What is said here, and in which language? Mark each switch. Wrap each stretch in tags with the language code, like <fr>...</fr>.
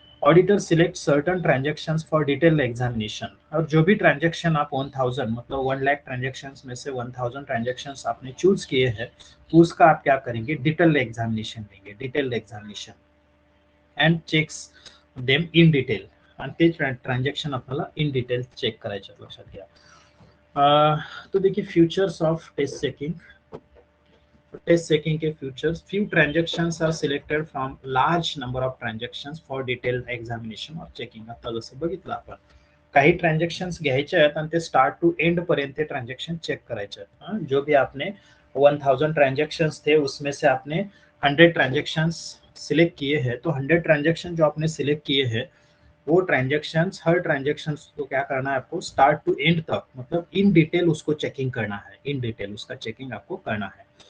<en>auditor select certain transactions for detailed examination,</en> <hi>और जो भी ट्रांजेक्शन आप 1000 मतलब 1 लाख ट्रांजेक्शंस में से 1000 ट्रांजेक्शंस आपने चूज किए हैं, उसका आप क्या करेंगे, डिटेल्ड एग्जामिनेशन लेंगे, detailed examination</hi> <en>and checks them in detail,</en> <mr>आणि ते ट्रांजेक्शन आपल्याला इन डिटेल चेक करायचे, लक्षात घ्या।</mr> <en>तो देखिए features of test checking, test checking के features, few transactions are selected from large number of transactions for detailed examination और checking.</en> <mr>आता जसं बघितलं आपण, काही ट्रांजेक्शन्स घ्यायचे आहेत आणि ते स्टार्ट टू एंड पर्यंत ट्रांजेक्शन चेक करायचे आहेत।</mr> <hi>जो भी आपने 1000 ट्रांजेक्शंस थे उसमें से आपने 100 ट्रांजेक्शंस सिलेक्ट किए हैं, तो 100 ट्रांजेक्शन जो आपने सिलेक्ट किए हैं वो ट्रांजेक्शंस, हर ट्रांजेक्शंस को क्या करना है आपको, स्टार्ट टू एंड तक मतलब इन डिटेल उसको चेकिंग करना है, इन डिटेल उसका चेकिंग आपको करना है।</hi>